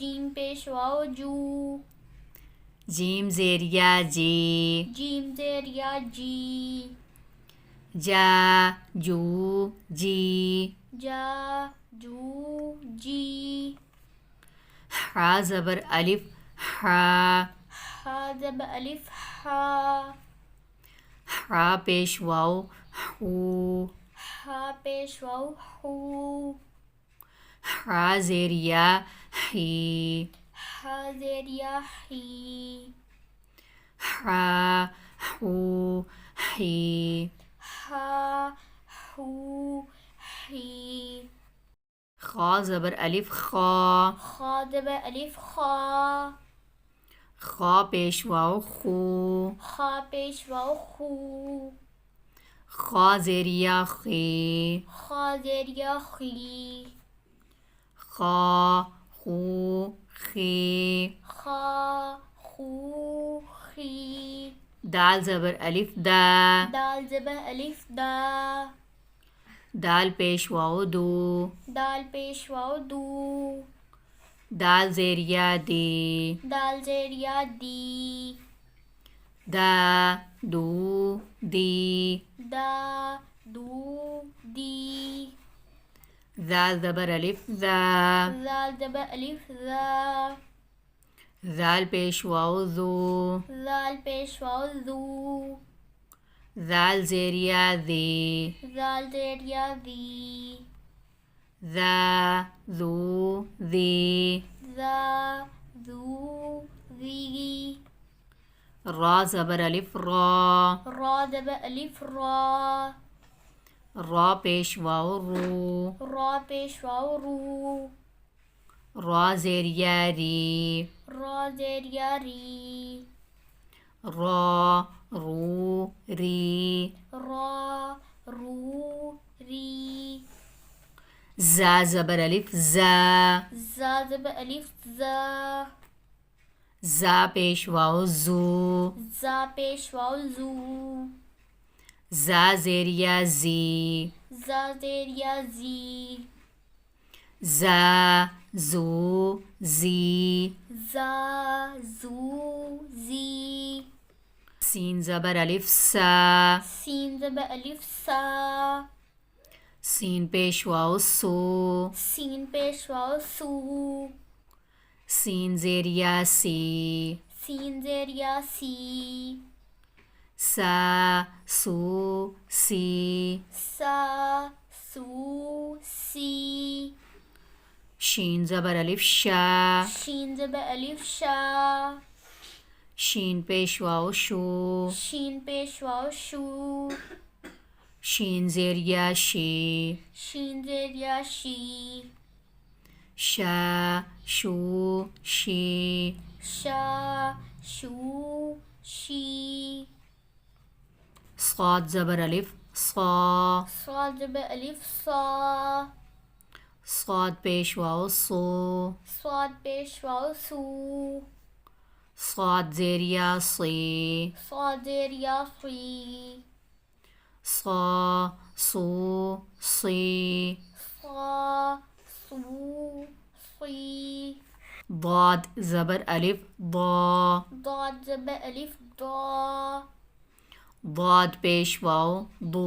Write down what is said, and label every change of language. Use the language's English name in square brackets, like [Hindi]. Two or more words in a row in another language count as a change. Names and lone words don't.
[Urdu] جیم پیش واو جو. جیم زیر یا جی جیم زیر یا جی جا جو جی جا جو جی حا زبر الف حا ہا زب الف ہا حا پیش واو حو ہا پیش واو ہو حا زیر یا حی ہا زیر یا ہی حا حو حی ہا ہو ہی خا زبر الف خا خا زب الف خا خا پیش واو خو خا پیش واو خو خا زیر یا خی خا زیر یا خی خا خو خی خا خو خی دال زبر الف دا دال زب الف دا دال پیش واو دو دال پیش واو دو دال زیر یا دی دال زیر یا دی دا دو دی دا دو دی زال زبر الف ذا زال زب الف ذا زال پیش واو زو زال پیش واو زو زال زیر یا زی زال زیر یا زی ذا زو زی ذا ذو ذی را زبر الف را را زب الف را را پیش واو رو را پیش واو رو را زیر یا ری را زیر یا ری را رو ری را رو ری زا زبر الف زا زا زب الف زا زا پیش واو زو زا پیش واو زو زا زیر یا زی زا زیر یا زی زا زو زی زا زو زی سین زبر الف سا سین زب الف سا سین پیش واو سو سین پیش واو سو سین زیر یا سی سین زیر یا سی سا سو سی سا سو سی شین زبر الف شا شین زب الف شا شین پیش واو شو شین پیش واو شو شین زیر یا شی شین زیر یا شی شا شو شی شا شو شی صاد زبر الف صا صاد زب الف صا صاد پیش واو صو صاد پیش واو سو صاد زیر یا صی صاد زیر یا صی صا صو صی صا صو صی ضاد زبر الف ضا ضاد زب الف ضا ضاد پیش واو ضو